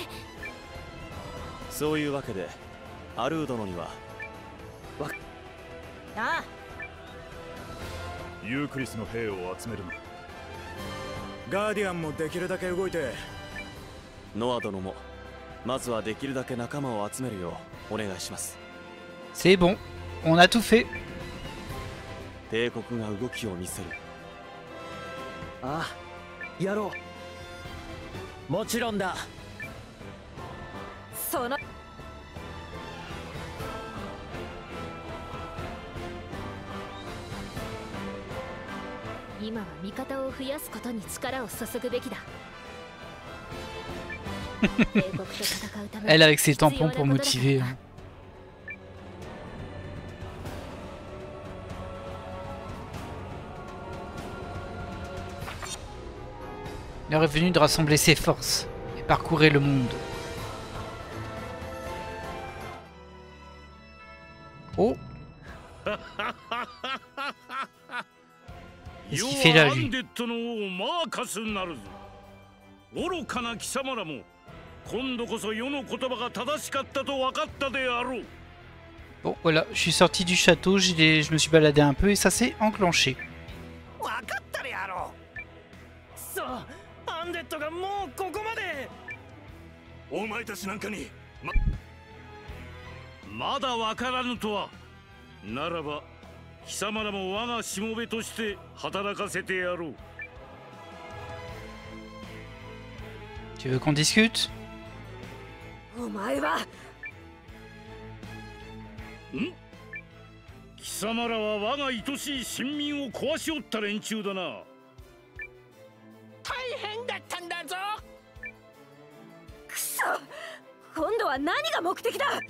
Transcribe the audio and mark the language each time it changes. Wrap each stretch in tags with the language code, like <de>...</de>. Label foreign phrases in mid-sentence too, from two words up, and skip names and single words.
<ja>そういうわけでアルー殿にはああ、ユークリスの兵を集めるの。ガーディアンもできるだけ動いて。ノア殿もまずはできるだけ仲間を集めるようお願いします。</ja> <fr>C'est bon, on a tout fait.</fr> <ja>帝国が動きを見せる。ああ、やろう。もちろんだ。その今は味方を増やすことに力を注ぐべきだ。帝国と戦うため</ja> <fr>Elle avec ses tampons pour motiver. Hein. L'heure est venue de rassembler ses forces et parcourir le monde. Oh! Qu'est-ce qu'il fait là, lui?</fr> <ja>愚かな貴様らも今度こそ世の言葉が正しかったと分かったであろう。</ja> <fr>Bon, voilà, je suis sorti du château, je me suis baladé un peu et ça s'est enclenché.</fr> <ja>分かったであろう。さあ、アンデッドがもうここまで。お前たちなんかにまだ分からぬとは。ならば貴様らも我がしもべとして働かせてやろう。</ja> <fr>Tu veux qu'on discute?</fr> <ja>お前は貴様らは我が愛しい臣民を壊しおった連中だな。大変だったんだぞ。くそ、今度は何が目的だ。</ja>